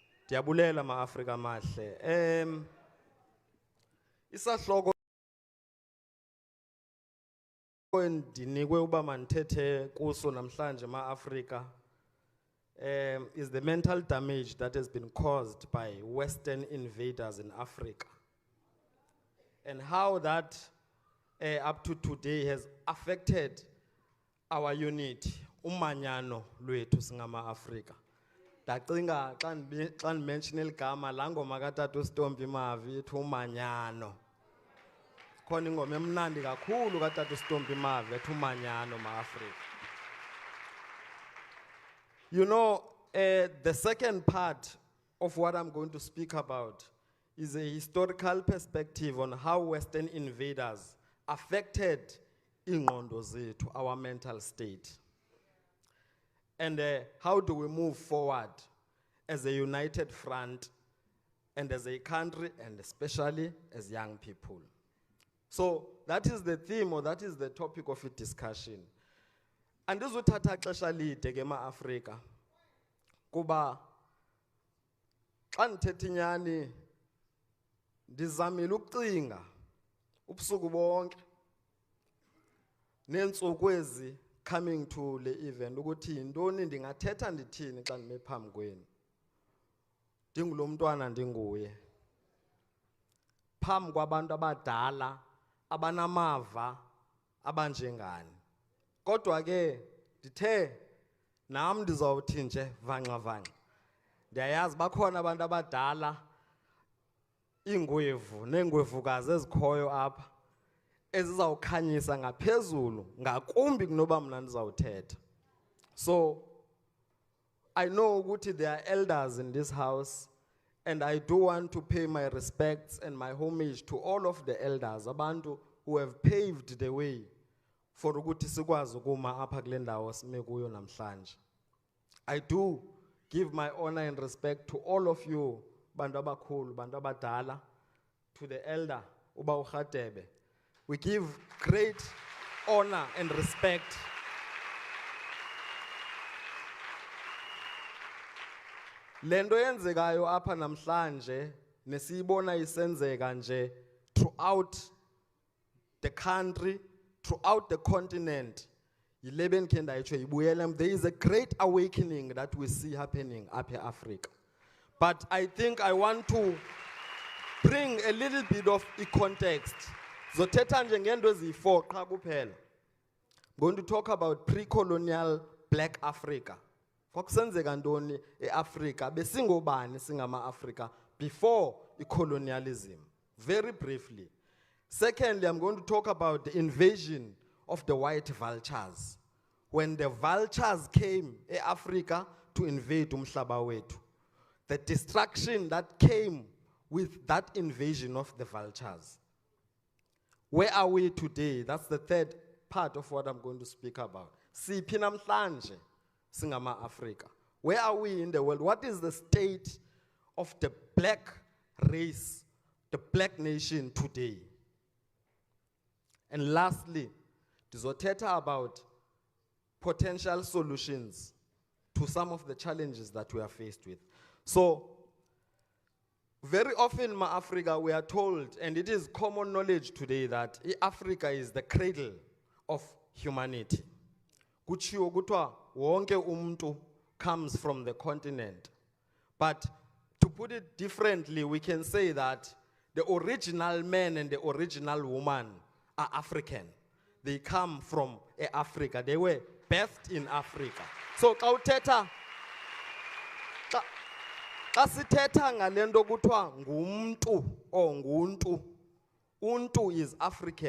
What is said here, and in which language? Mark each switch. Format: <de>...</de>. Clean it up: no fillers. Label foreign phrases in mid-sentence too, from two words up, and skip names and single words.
<xh>Diabulela ma Afrika mahle. Isahloko endinikwe uba mandithethe kuso namhlanje ma Afrika</xh> <en>is the mental damage that has been caused by Western invaders in Africa. And how that up to today has affected our unity,</en> <xh>umanyano lwethu singama Afrika. Dacinga xa mention igama la ngoma kaTata Stompi Mavi ethi umanyano. Khona ingoma emnandi kakhulu kaTata Stompi Mavi ethi umanyano ma Afrika.</xh> <en>You know, the second part of what I'm going to speak about is a historical perspective on how Western invaders affected</en> <xh>ingqondo zethu,</xh> <en>our mental state. And how do we move forward as a united front and as a country and especially as young people. So that is the theme, or that is the topic of a discussion. And this will take</en> <xh>xesha lide ke ma Afrika. Kuba xa ndithetha inyani ndizamile ukucinga ubusuku bonke neentsuku ezi</xh> <en>coming to</en> <xh>le event ukuthi yintoni ndingathetha ndithini xa ndime phambi kwenu. Ndingulo mntwana ndinguye. Phambi kwabantu abadala abanamava abanjengani. Kodwa ke ndithe nam ndizawuthi nje vanxa. Ndiyayazi bakhona abantu abadala ingwevu neengwevukazi ezikhoyo apha ezizawukhanyisa ngaphezulu ngakumbi kunoba mna ndizawuthetha.</xh> <en>So I know ukuthi there are elders in this house, and I do want to pay my respects and my homage to all of the elders, abantu who have paved the way for</en> <xh>ukuthi sikwazi ukuma apha kule ndawo sime kuyo namhlanje.</xh> <en>I do give my honor and respect to all of you,</en> <xh>bantu abakhulu, bantu abadala,</xh> <en>to the elder uba uRadebe. We give great honor and respect.</en> <xh>Lento yenzekayo apha namhlanje nesiyibona isenzeka nje</xh> <en>throughout the country, throughout the continent. There is a great awakening that we see happening up in Africa. But I think I want to bring a little bit of a context. I'm going to talk about pre-colonial Black Africa. Africa, Africa before colonialism. Very briefly. Secondly, I'm going to talk about the invasion of the white vultures. When the vultures came in Africa to invade</en> <xh>umhlaba wethu.</xh> <en>The destruction that came with that invasion of the vultures. Where are we today? That's the third part of what I'm going to speak about.</en> <xh>Siphi namhlanje singama Africa.</xh> <en>Where are we in the world? What is the state of the black race, the black nation today? And lastly, ndizothetha about potential solutions to some of the challenges that we are faced with. So, very often in Africa we are told, and it is common knowledge today, that Africa is the cradle of humanity.</en> <xh>Kutshiwo kuthiwa wonke umuntu</xh> <en>comes from the continent. But to put it differently, we can say that the original man and the original woman are African. They come from Africa. They were birthed in Africa. So,</en> <xh>xa sithetha ngalento kuthiwa ngumntu or nguntu, untu is African.</xh>